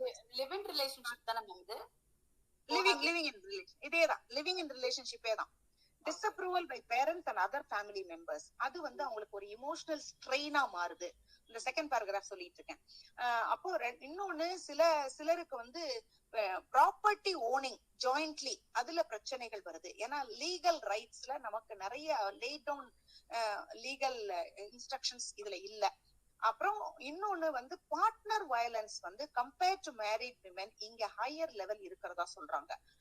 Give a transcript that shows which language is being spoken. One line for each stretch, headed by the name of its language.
Tamil: live-in relationship தான ma'am இது?
English: living in relation இதேதான், living in relationship தான். disapproval by parents and other family members,
Tamil: அது வந்து அவங்களுக்கு ஒரு
English: emotional strain ஆ மாறுது.
Tamil: இந்த செகண்ட் பேராகிராஃப் சொல்லிட்டு இருக்கேன். அப்போ இன்னொன்னு சிலருக்கு வந்து ப்ராப்பர்ட்டி ஓனிங் ஜாயிண்ட்லி அதுல பிரச்சனைகள் வருது. ஏன்னா லீகல் ரைட்ஸ்ல நமக்கு நிறைய லே டவுன் லீகல் இன்ஸ்ட்ரக்ஷன்ஸ் இதுல இல்ல. அப்புறம் இன்னொன்னு வந்து பார்ட்னர் வயலன்ஸ் வந்து கம்பேர்ட் டு மேரிட் விமென் இங்க ஹையர் லெவல் இருக்கிறதா சொல்றாங்க.